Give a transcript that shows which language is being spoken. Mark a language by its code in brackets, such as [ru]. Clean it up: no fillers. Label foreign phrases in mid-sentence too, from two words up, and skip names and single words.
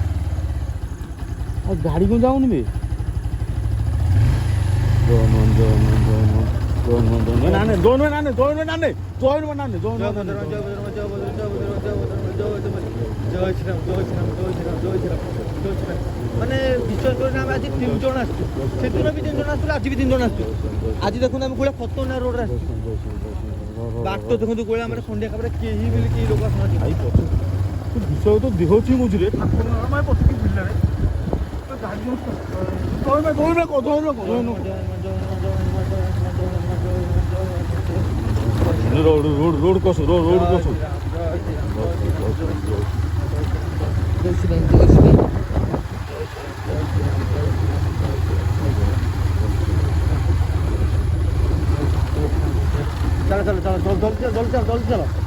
[or] ଆଉ ଗାଡ଼ି କ'ଣ ଯାଉନି ବେ ମାନେ ବିଶ୍ୱାସ କରିନା ଆମେ ଆଜି 3 ଜଣ ଆସିଛୁ ସେଦିନ ବି 3 ଜଣ ଆସିଥିଲୁ ଆଜି ବି 3 ଜଣ ଆସିଛୁ ଆଜି ଦେଖନ୍ତୁ ଆମେ କୋଉଟା ଖତରନାକ ରୋଡରେ ଆସିଛୁ ବାଟ ଦେଖନ୍ତୁ କୋଉଟା ମାନେ ଖଣ୍ଡିଆ ଖାବରେ କେହି ବି କେହି ଲୋକ ଆସୁନାହାନ୍ତି ବିଷୟ ତ ଦେହ ଅଛି ମଝିରେ ଠାକୁର ପଶିକି ବୁଲିଲାରେ [hi] रोड कसो रोड कसो चलो चलो चलो जल्दी जल्दी जल्दी चलो